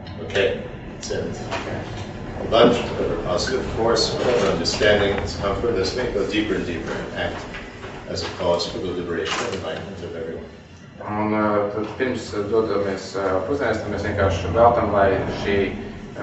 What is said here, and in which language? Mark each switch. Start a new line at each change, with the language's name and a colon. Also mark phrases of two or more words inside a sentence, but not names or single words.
English: okay, that's it. But whatever positive force, whatever understanding, comfort, this may go deeper and deeper and act as a cause for the liberation and enlightenment of everyone.
Latvian: Un tad pirms dodamies pusdienās, mēs vienkārši veltam, lai šī